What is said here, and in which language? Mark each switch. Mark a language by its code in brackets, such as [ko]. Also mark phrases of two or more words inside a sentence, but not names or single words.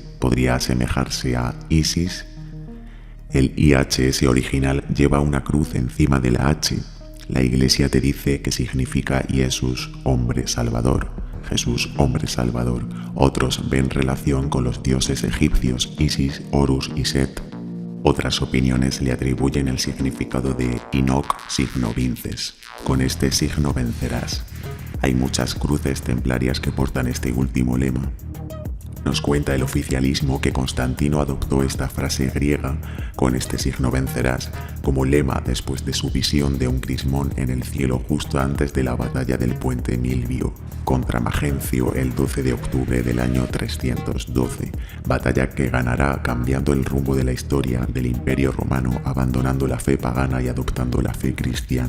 [es] Podría asemejarse a Isis. El IHS original lleva una cruz encima de la H. La Iglesia te dice que significa Jesús, hombre salvador. Jesús, hombre salvador. Otros ven relación con los dioses egipcios Isis, Horus y Set. Otras opiniones le atribuyen el significado de [la] Inoc signo vinces. [es] Con este signo vencerás. Hay muchas cruces templarias que portan este último lema. Nos cuenta el oficialismo que Constantino adoptó esta frase griega, con este signo vencerás, como lema después de su visión de un crismón en el cielo justo antes de la batalla del puente Milvio contra Magencio el 12 de octubre del año 312, batalla que ganará cambiando el rumbo de la historia del Imperio Romano, abandonando la fe pagana y adoptando la fe cristiana.